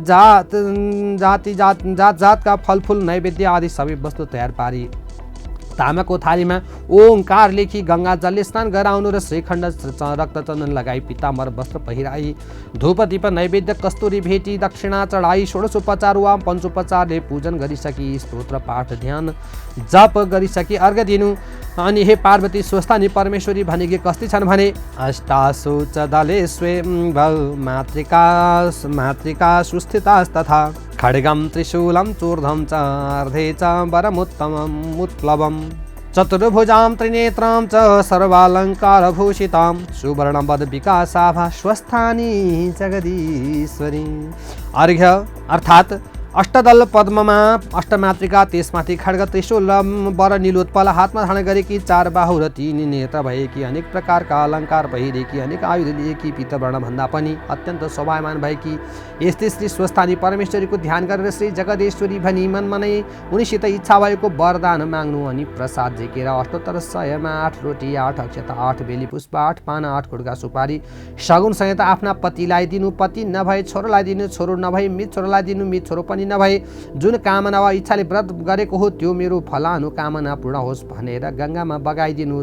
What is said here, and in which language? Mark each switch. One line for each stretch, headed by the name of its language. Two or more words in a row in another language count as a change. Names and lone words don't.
Nepali: जातका फलफुल नैवेद्य आदि सबै वस्तु तयार पारी तामाको थालीमा ओंकार लेखी गंगा जलले स्नान गराउनु र श्रीखण्ड रक्तचन्दन लगाई पीताम्बर वस्त्र पहिराई धूप दीप नैवेद्य कस्तुरी भेटी दक्षिणा चढाई षोडशोपचार वा पञ्चोपचारले पूजन गरिसकी स्तोत्र पाठ ध्यान जप गरिसकी अर्घ दिनु। अनि हे पार्वती स्वस्थानी परमेश्वरी भनेकी कस्ती छन् भने
Sanskrit: अष्टासु च दले स्वयं मातृका सुस्थितास्तथा खड्गम त्रिशूलं चूर्धम च अर्धे च वरमुत्तमम् उत्प्लवम् चतुर्भुजां त्रिनेत्रां च सर्वालङ्कारभूषितां सुवर्णवद्विकासाभा स्वस्थानी जगदीश्वरी।
Nepali: अर्घ्य अर्थात् अष्टदल पद्ममा अष्टमातृका, त्यसमाथि खड्ग त्रिशूल वर नीलोत्पल हातमा धारण गरेकी, 4 बाहु र 3 नेत्र भएकी, अनेक प्रकारका अलङ्कार पहिरेकी, अनेक आयुध लिएकी, पीतवर्ण भन्दा पनि अत्यन्त शोभायमान भएकी यस्तै श्री स्वस्थानी परमेश्वरीको ध्यान गरेर श्री जगदेश्वरी भनी मनमा नै उनीसित इच्छा भएको वरदान माग्नु अनि प्रसाद झिकेर अष्टोत्तर 100मा 8 रोटी, 8 अक्षता, 8 बेली पुष्प, 8 पाना, 8 खुड्का सुपारी सगुन सहित आफ्ना पतिलाई दिनु, पति नभए छोरोलाई दिनु, छोरो नभए मित छोरोलाई दिनु, मित छोरो पनि नभए जुन कामना वा इच्छाले व्रत गरेको हो त्यो मेरो फलानु कामना पूर्ण होस् भनेर गङ्गामा बगाइदिनु।